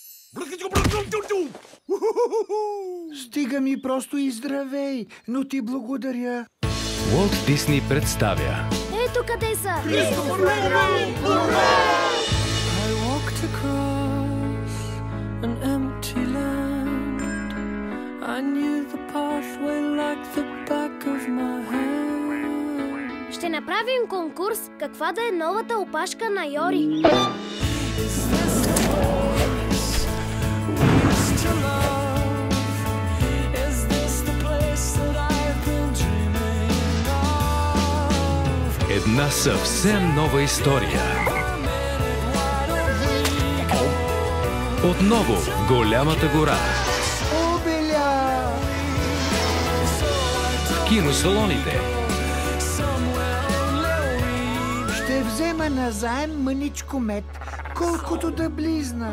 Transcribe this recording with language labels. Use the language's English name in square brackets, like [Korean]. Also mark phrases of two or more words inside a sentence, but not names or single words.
[Bulgarian] Стига ми просто и здравей, но ти благодаря. Уолт Дисни представя Ето къде са! [English] I walked across an empty land. I knew the pathway like the back of my hand. [Bulgarian] Ще направим конкурс каква да е новата опашка на Йори. [English] Is this the place we used to love? Is this the place that I've been dreaming of? [Bulgarian] една съвсем нова история. Отново в голямата гора. Обеля! В киносалоните. Ще взема назаем мъничко мед, колкото да близна.